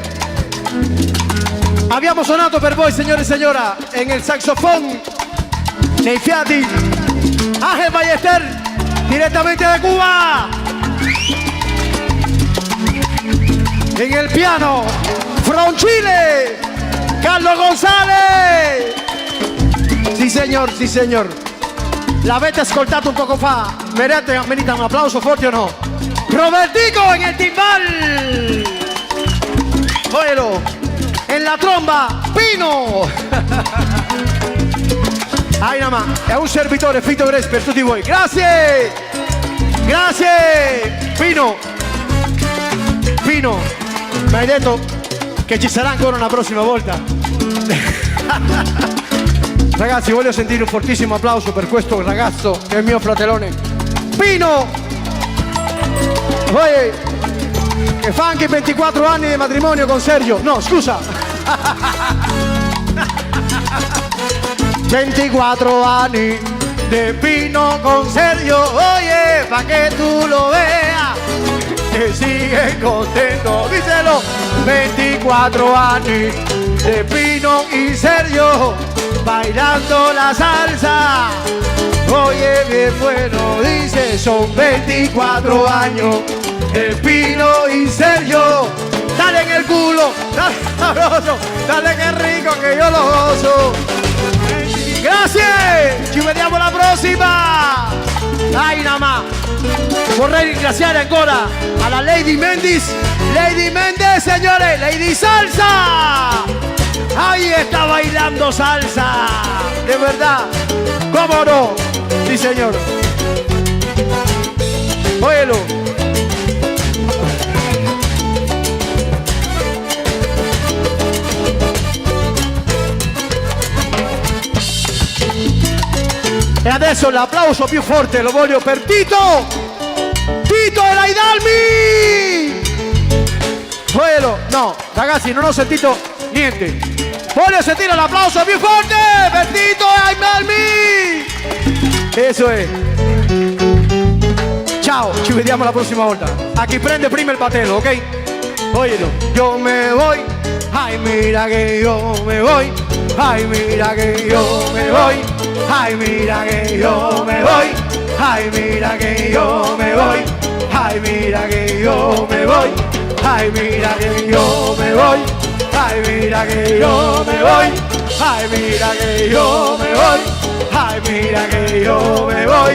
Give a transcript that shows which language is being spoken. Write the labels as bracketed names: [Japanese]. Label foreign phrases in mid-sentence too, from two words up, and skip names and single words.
[Italian] Abbiamo suonato per voi, signore e signora, nel saxofón, nei fiati, Ángel Ballester, direttamente da Cuba. [Spanish] En el piano, from Chile, Carlos González. [Italian] Sì, signor. L'avete ascoltato un poco fa. Merita un applauso forte o no? Robertico [Spanish] en el timbal. Óyelo. En la tromba, Pino. Ahí nada más. [Italian] È un servitore, Fito Gres, per tutti voi. Grazie. Pino, mi hai detto che ci sarà ancora una prossima volta. Ragazzi, voglio sentire un fortissimo applauso per questo ragazzo che è il mio fratellone Pino. Oye, che fa anche 24 anni di matrimonio con Sergio. No, scusa. 24 anni de Pino con Sergio. [Spanish] Oye, pa' que tú lo veas, que sigue contento. Díselo. 24 anni de Pino y Sergio bailando la salsa. Oye, bien bueno, dice, son 24 años de Pino y Sergio. Dale en el culo, dale sabroso, dale que rico que yo lo gozo. [Italian] Grazie, ci vediamo alla prossima. Dai Namà. Vorrei ringraziare ancora alla Lady Mendes, [Spanish] señores, Lady Salsa. Ahí está bailando salsa, de verdad, ¿cómo no? Sí, señor. Óyelo. [Italian] E adesso l'applauso più forte lo voglio per Tito e Laidalmi. [Spanish] Óyelo. [Italian] No, ragazzi, non ho sentito niente. Voglio sentire l'applauso più forte per Tito e Laidalmi. Eso è. Ciao, ci vediamo la prossima volta. A chi prende prima il batelo, ok? [Spanish] Óyelo. Yo me voy, ay mira que yo me voy, ay mira que yo me voy, ay mira que yo me voy, ay mira que yo me voy, ay mira que yo me voy, ay mira que yo me voy, ay mira que yo me voy, ay mira que yo me voy, Ay, mira que yo me voy.